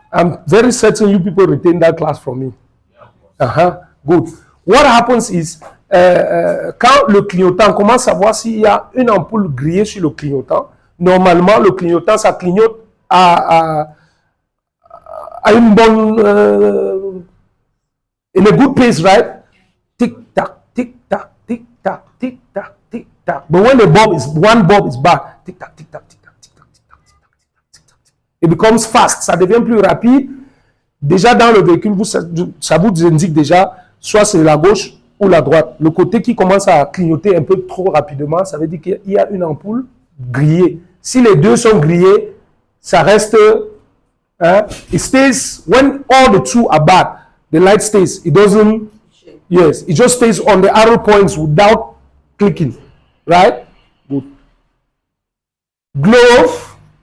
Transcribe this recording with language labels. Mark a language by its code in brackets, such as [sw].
[en] I'm very certain you people retain that class from me. Good. What happens is, [fr] quand le clignotant, comment savoir s'il y a une ampoule grillée sur le clignotant? Normalement, le clignotant, ça clignote à une bonne... [en] in a good pace, right? Tick-tack, tick-tack, tick-tack, tick-tack, tick-tack. But when one bulb is bad, tick-tack, tick-tack, tick-tack, tick-tack, tick-tack, tick-tack, tick-tack, tick-tack. It becomes fast, [fr] ça devient plus rapide. Déjà dans le véhicule, ça vous indique déjà, soit c'est la gauche ou la droite. Le côté qui commence à clignoter un peu trop rapidement, ça veut dire qu'il y a une ampoule grillée. Si les deux sont grillés, ça reste... [en] it stays, when all the two are bad, the light stays. It doesn't... Yes, it just stays on the arrow points without clicking. Right? Good. Glove.